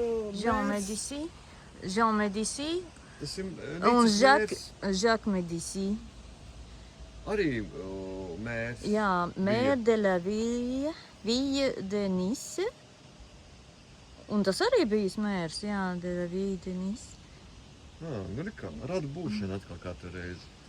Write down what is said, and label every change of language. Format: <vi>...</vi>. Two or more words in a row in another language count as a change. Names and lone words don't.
<lv>Jean Medisī. Jean Medisī. Tas ir Un Nicas mērs. Jacques Medisī. Arī mērs. Jā,</lv> <fr>Mère de la Ville de Nice.</fr> <lv>Un tas arī bijis mērs, jā,</lv> <fr>de la Ville de Nice.</fr> <lv>Nu, nekā, rada būšana atkal katru reizi.</lv>